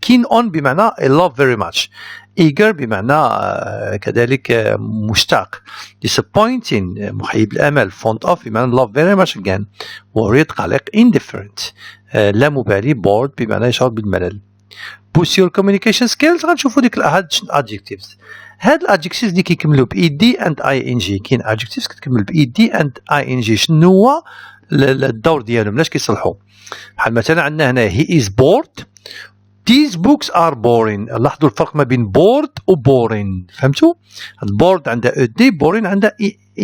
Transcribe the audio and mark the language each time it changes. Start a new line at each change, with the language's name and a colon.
English: keen on بمعنى I love very much، eager بمعنى كذلك مشتاق، disappointing
Arabic: مخيب الامل،
English: fond of بمعنى love very much again، worried قلق، indifferent
Arabic: لا مبالي،
English: bored بمعنى
Arabic: يشعر بالملل.
English: boost your communication skills.
Arabic: غنشوفوا ديك adjectives. هاد الادجكتيفز اللي كيكملوا ب ed and ing. كاين adjectives كتكمل ب ed and ing. شنو هو الدور ديالهم؟ علاش كيصلحوا؟ بحال مثلا عندنا هنا
English: he is bored these books are boring.
Arabic: لاحظوا الفرق ما بين bored و boring. فهمتوا؟ bored عندها ed boring عندها ing.